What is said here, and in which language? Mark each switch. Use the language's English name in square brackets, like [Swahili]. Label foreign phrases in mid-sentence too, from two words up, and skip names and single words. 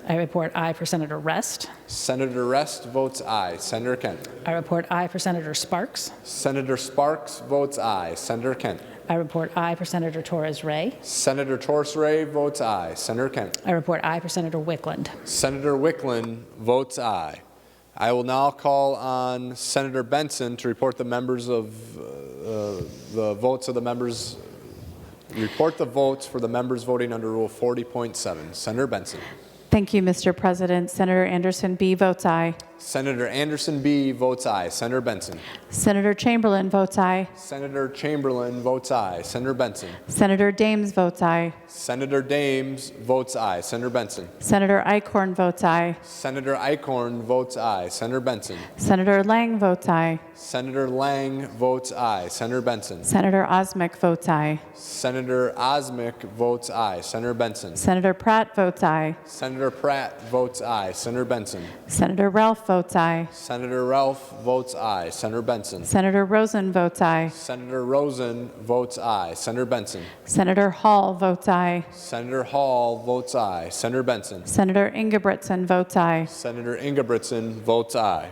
[English] I report aye for Senator Rest. Senator Rest votes aye. Senator Kent. I report aye for Senator Sparks. Senator Sparks votes aye. Senator Kent. I report aye for Senator Torres Ray. Senator Torres Ray votes aye. Senator Kent. I report aye for Senator Wickland. Senator Wickland votes aye. I will now call on Senator Benson to report the members of the votes of the members. Report the votes for the members voting under Rule 40.7. Senator Benson. Thank you, Mr. President. Senator Anderson B. votes aye. Senator Anderson B. votes aye. Senator Benson. Senator Chamberlain votes aye. Senator Chamberlain votes aye. Senator Benson. Senator Dames votes aye. Senator Dames votes aye. Senator Benson. Senator Eichhorn votes aye. Senator Eichhorn votes aye. Senator Benson. Senator Lang votes aye. Senator Lang votes aye. Senator Benson. Senator Osmic votes aye. Senator Osmic votes aye. Senator Benson. Senator Pratt votes aye. Senator Pratt votes aye. Senator Benson. Senator Ralph votes aye. Senator Ralph votes aye. Senator Benson. Senator Rosen votes aye. Senator Rosen votes aye. Senator Benson. Senator Hall votes aye. Senator Hall votes aye. Senator Benson. Senator Ingebrigtsen votes aye. Senator Ingebrigtsen votes aye.